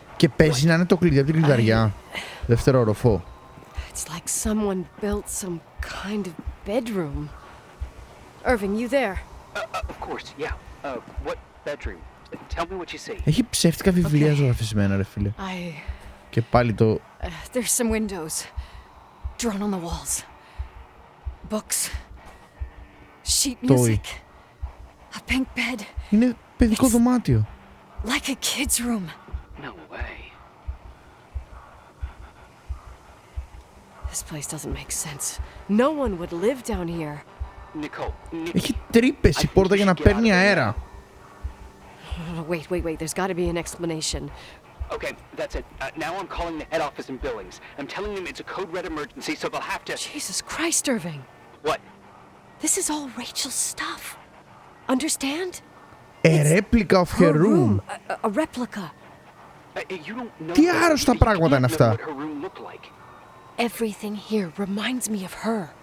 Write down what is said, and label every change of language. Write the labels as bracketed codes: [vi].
[el] Και παίζει να είναι το κλειδί από την κλειδαριά. Δεύτερο οροφό. [en] It's like someone built some kind of bedroom. Irving, you there? Of course, yeah. What bedroom? Tell me what you see. [el] Έχει ψεύτικα βιβλία ζωγραφισμένα, ρε φίλε. Και πάλι το... [en] There's some windows. Drawn on the walls. Books. Sheet music. A pink bed. [el] Είναι παιδικό δωμάτιο. [en] Like a kid's room. No way. This place doesn't make sense. No one would live down here. Nicole. [el] Έχει τρύπες η πόρτα για να παίρνει αέρα. [en] Wait. There's got to be an explanation. Okay, that's it. Now I'm calling the head office in Billings. I'm telling them it's a code red emergency, so they'll have to... Jesus Christ, Irving. What? This is all Rachel's stuff. Understand? A replica of her room. A replica. [el] Τι άρρωστα πράγματα είναι αυτά. [en] Everything here reminds me of her.